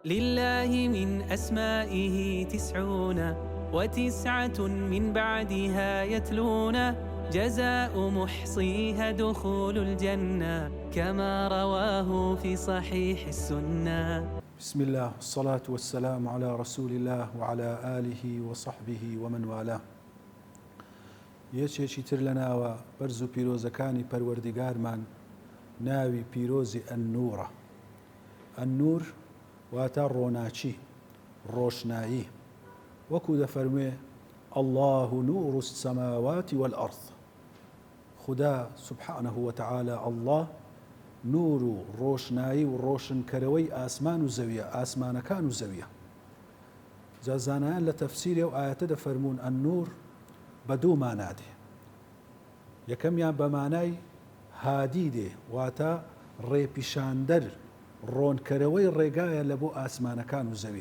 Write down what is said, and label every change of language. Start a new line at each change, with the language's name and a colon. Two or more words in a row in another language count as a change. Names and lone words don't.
Arabic: لله من أسمائه 99 من بعدها يتلون جزاء محصيها دخول الجنة كما رواه في صحيح السنة. بسم الله والصلاة والسلام على رسول الله وعلى آله وصحبه ومن والاه.
Central Kurdish: یەکێکی تر لەناوە بەرز و پیرۆزەکانی پەروەردیگارمان ناوی پیرۆزی ئەننوورە. ئەننوور واتە ڕۆناچی، ڕۆشنایی. وەکو دەفەرموێ
Arabic: الله نور السماوات والأرض.
Central Kurdish: خدا
Arabic: سبحانه وتعالى الله نور
Central Kurdish: و ڕۆشنایی و ڕۆشنکەرەوەی ئاسمان و زەویە، ئاسمانەکان و زەویە. زانایان لە تەفسیرێ و ئاەتە دەفەرموون ئەننوور بە دوو مانا دێ. یەکەمیان بە مانای هادی دێ، واتە ڕێپیشاندەر، ڕۆنکەرەوەی ڕێگایە لە بۆ ئاسمانەکان و زەوی.